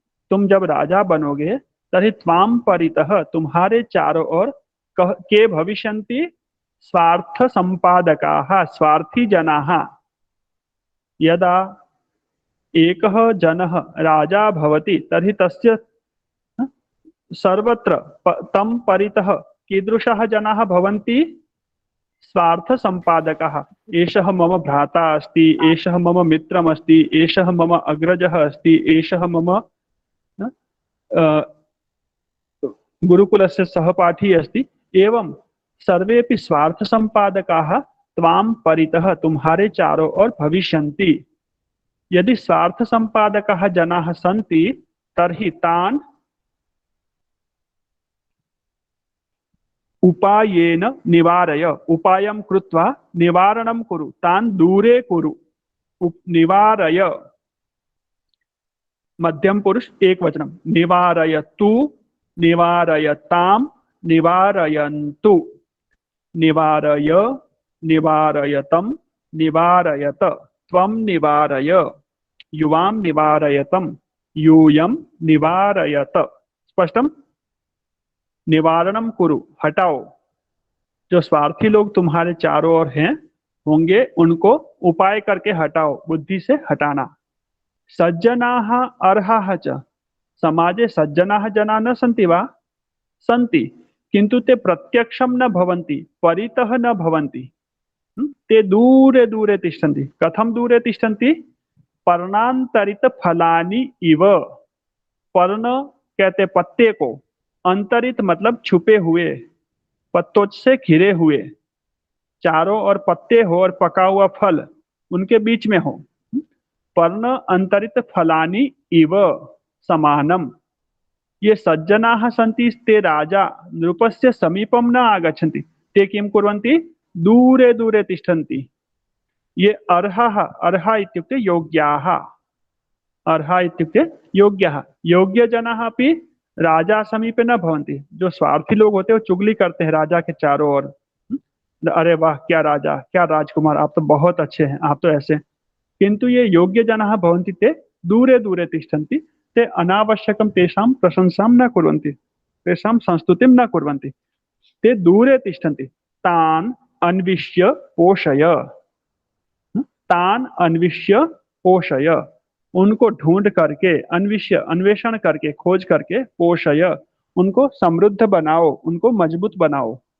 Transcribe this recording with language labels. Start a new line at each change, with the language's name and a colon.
Hindi: तुम जब राजा बनोगे
Sanskrit: तर्हि त्वां परितः
Hindi: तुम्हारे चारों ओर के
Sanskrit: भविष्यन्ति? स्वार्थ संपादकाः, स्वार्थी जनाः। यदा एकः जनः राजा भवति तर्हि तस्य सर्वत्र तं परितः कीदृशाः जनाः भवन्ति? स्वार्थ संपादकाः। एषः मम भ्राता अस्ति, एषः मम मित्रमस्ति, एषः मम अग्रजः अस्ति, एषः मम गुरुकुलस्य सहपाठी अस्ति। एवं सर्वेपि स्वार्थ संपादकाः त्वां परितः
Hindi: तुम्हारे चारों ओर
Sanskrit: भविष्यन्ति। यदि स्वार्थ संपादकाः जनाः सन्ति तर्हि तान् उपायेन निवारय, उपायं कृत्वा निवारणं कुरु, तान् दूरे कुरु। निवारय, मध्यम पुरुष एकवचनं। निवारयतु, निवारयतां, निवारयन्तु। निवारय, निवारयतं, निवारयत। त्वं निवारय, युवां निवारयतं, यूयं निवारयत। स्पष्टम? निवारणम कुरु,
Hindi: हटाओ। जो स्वार्थी लोग तुम्हारे चारों ओर हैं होंगे उनको उपाय करके हटाओ, बुद्धि से हटाना।
Sanskrit: सज्जनाः अर्हाः च, समाजे सज्जनाः जनाः न सन्ति वा? सन्ति, किन्तु ते प्रत्यक्षं न भवन्ति, परितः न भवन्ति। ते दूरे दूरे तिष्ठन्ति। कथं दूरे तिष्ठन्ति? पर्णान्तरित फलानि इव।
Hindi: पर्ण कहते पत्ते को, अंतरित मतलब छुपे हुए, पत्तों से घिरे हुए, चारों ओर पत्ते हो और पका हुआ फल उनके बीच में हो।
Sanskrit: पर्ण अंतरित फलानि इव समानम। ये सज्जनाः सन्ति ते राजा नृपस्य समीपं न आगच्छन्ति, ते किं कुर्वन्ति, दूरे दूरे तिष्ठन्ति। ये अर्हः, अर्हा इत्युक्ते योग्याः, अर्हा इत्युक्ते योग्यः। योग्यजनाः अपि राजा समीपे न भवन्ति।
Hindi: जो स्वार्थी लोग होते हैं वो चुगली करते हैं राजा के चारों ओर, अरे वाह क्या राजा, क्या राजकुमार, आप तो बहुत अच्छे हैं, आप तो ऐसे।
Sanskrit: किंतु ये योग्य जनाः भवन्ति ते दूरे दूरे तिष्ठन्ति, ते अनावश्यकं तेषां प्रशंसां न कुर्वन्ति, तेषां संस्तुतिं न कुर्वन्ति, ते दूरे तिष्ठन्ति। तान् अन्विष्य पोषय, तान् अन्विष्य पोषय,
Hindi: उनको ढूंढ करके, अन्विष्य अन्वेषण करके, खोज करके,
Sanskrit: पोषय
Hindi: उनको समृद्ध बनाओ, उनको मजबूत बनाओ।